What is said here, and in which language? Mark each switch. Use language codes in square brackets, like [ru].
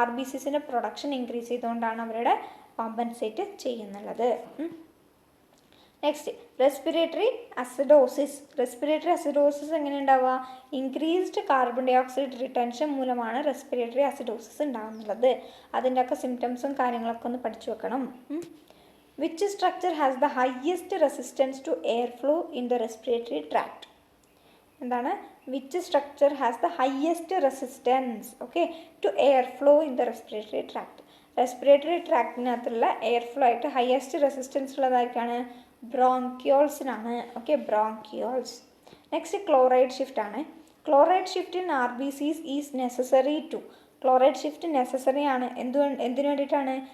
[ml] RBCസിൻ്റെ production increase ചെയ്തുകൊണ്ടാണ് അവരുടെ compensate ചെയ്യുന്നുള്ളത്. Next, respiratory acidosis. Respiratory acidosis എങ്ങനെ ഉണ്ടാവുക? Increased carbon dye oxide retention മൂലമാണ് റെസ്പിറേറ്ററി അസിഡോസിസ് ഉണ്ടാകുന്നുള്ളത്. അതിൻ്റെ ഒക്കെ സിംറ്റംസും കാര്യങ്ങളൊക്കെ ഒന്ന് പഠിച്ചു വെക്കണം. [en] Which structure has the highest resistance to airflow in the respiratory tract? [ml] എന്താണ്? [en] Which structure has the highest resistance, okay, to airflow in the respiratory tract? [ml] Respiratory ട്രാക്റ്റിനകത്തുള്ള airflow ആയിട്ട് highest resistance ഉള്ളതായിട്ടാണ് ബ്രോങ്കിയോൾസിനാണ്. Okay, bronchioles. Next, chloride shift ആണ്. [en] Chloride shift in RBCs is necessary to. [ml] Chloride shift necessary ആണ്. എന്തിനു വേണ്ടിയിട്ടാണ്?